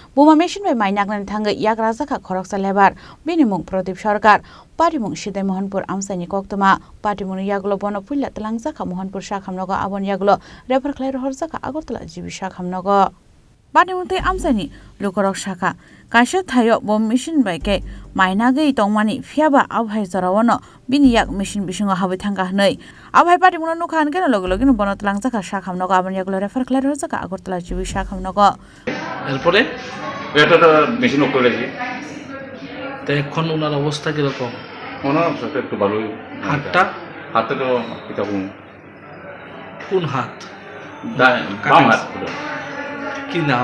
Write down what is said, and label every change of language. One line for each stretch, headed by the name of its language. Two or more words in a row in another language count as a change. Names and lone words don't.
Kok Borok: বোমা মেশিন বাই মাইনাगनानै थाङो याक राजाखा खरकसा लेबार बिनिमुं प्रदीप सरकार पाटिमुं सिदाय मोहनपुर आमसाइनि कक्तमा पाटिमुं यागलो बनो फुइला तलांजाखा मोहनपुर शाखामनगो आबन यागलो रेफर खलाय रहरजाखा आगरतला जिबि शाखामनगो पाटिमुं ते आमसाइनि लुकरक शाखा काइसा थायो बम मेशिन बाय के माइनागै तंमानि फियाबा आबहाय जरावनो बिनि याक मेशिन बिसुङाव हाबै थांगा हनै आबहाय पाटिमुं नुखान गेन लगे लगे बनो तलांजाखा शाखामनगो आबन यागलो रेफर खलाय रहरजाखा आगरतला जिबि शाखामनगो
Bangla: এরপরে এটা তো মেশিন অফ করেছি তো এখন ওনার অবস্থা কিরকম? ওনার অবস্থা একটু ভালোই। হাতে তো কিরকম কোন হাত? বাম হাত। কি নাম?